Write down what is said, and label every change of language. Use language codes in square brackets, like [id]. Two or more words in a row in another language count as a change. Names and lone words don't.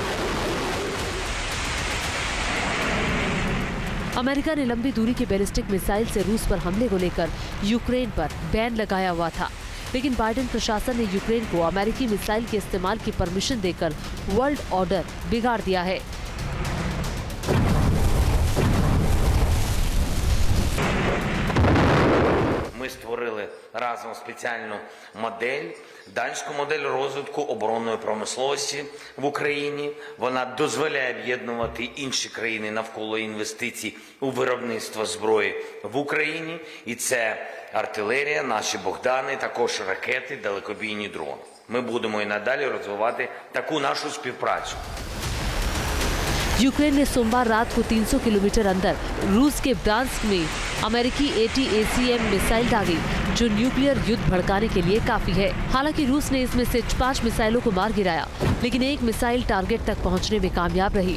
[hi] अमेरिका ने लंबी दूरी की बैलिस्टिक मिसाइल से रूस पर हमले को लेकर यूक्रेन पर बैन लगाया हुआ था, लेकिन बाइडेन प्रशासन ने यूक्रेन को अमेरिकी मिसाइल के इस्तेमाल की परमिशन देकर [en] world order [hi] बिगाड़ दिया है। [uk] Ми створили разом спеціальну модель, данську модель розвитку оборонної промисловості в Україні. Вона дозволяє об'єднувати інші країни навколо інвестицій у виробництво зброї в Україні. І це артилерія, наші Богдани, також ракети, далекобійні дрони. Ми будемо і надалі розвивати таку нашу співпрацю. [hi] यूक्रेन ने सोमवार रात को 300 किलोमीटर अंदर रूस के ब्रांस्क में अमेरिकी ATACM मिसाइल दागी, जो न्यूक्लियर युद्ध भड़काने के लिए काफी है। हालांकि रूस ने इसमें से 5 मिसाइलों को मार गिराया, लेकिन एक मिसाइल टारगेट तक पहुंचने में कामयाब रही।